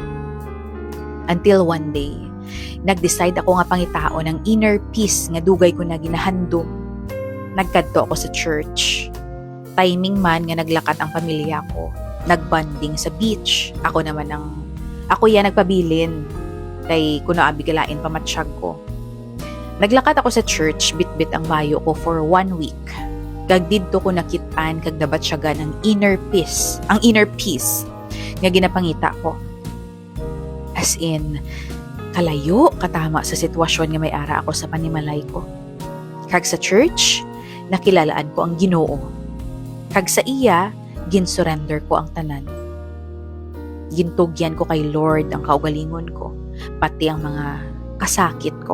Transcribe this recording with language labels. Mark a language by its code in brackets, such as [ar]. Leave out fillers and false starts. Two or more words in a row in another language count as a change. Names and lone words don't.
[en] Until one day, [hil] nag-decide ako nga pangitaon ng [en] inner peace [hil] nga dugay ko na ginahandom. Nagkadto ako sa church. Timing man nga naglakat ang pamilya ko. Nagbanding sa beach. Ako yan nagpabilin. Kay kuno abi galain pamatsyag ko. Naglakat ako sa church, bit-bit ang bayo ko [en] for 1 week. [hil] Kag didto ko nakitaan kag nabatsyagan ang [en] inner peace [hil] nga ginapangita ko. [en] As in, [hil] kalayo katama sa sitwasyon nga may ara ako sa panimalay ko. Kag sa church, nakilalaan ko ang Ginoo. Kag sa iya, ginsurrender ko ang tanan. Gintugyan ko kay Lord ang kaugalingon ko, pati ang mga kasakit ko.